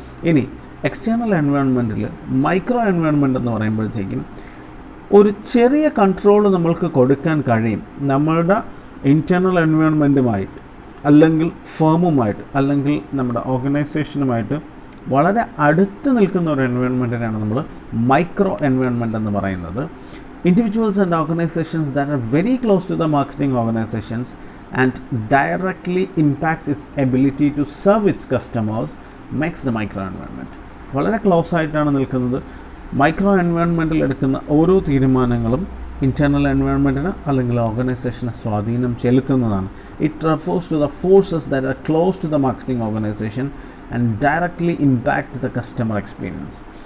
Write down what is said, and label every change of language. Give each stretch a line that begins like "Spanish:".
Malayalam: ഇനി external എൻവയോൺമെൻറ്റിൽ micro environment എന്ന് പറയുമ്പോഴത്തേക്കും ഒരു ചെറിയ കൺട്രോൾ നമ്മൾക്ക് കൊടുക്കാൻ കഴിയും. നമ്മളുടെ ഇൻറ്റേർണൽ എൻവയോൺമെൻറ്റുമായിട്ട് അല്ലെങ്കിൽ ഫേമുമായിട്ട് അല്ലെങ്കിൽ നമ്മുടെ ഓർഗനൈസേഷനുമായിട്ട് വളരെ അടുത്ത് നിൽക്കുന്ന ഒരു എൻവയോൺമെൻറ്റിനാണ് നമ്മൾ മൈക്രോ എൻവയോൺമെൻറ്റ് എന്ന് പറയുന്നത്.
English: Individuals and organizations that are very close to the marketing organizations and directly impacts its ability to serve its customers makes the micro environment.
Malayalam: വളരെ ക്ലോസ് ആയിട്ടാണ് നിൽക്കുന്നത്. മൈക്രോ എൻവയോൺമെൻറ്റിൽ എടുക്കുന്ന ഓരോ തീരുമാനങ്ങളും ഇൻറ്റേർണൽ എൻവയോൺമെൻറ്റിന് അല്ലെങ്കിൽ ഓർഗനൈസേഷനെ സ്വാധീനം ചെലുത്തുന്നതാണ്.
English: It refers to the forces that are close to the marketing organisation and directly impact the customer experience.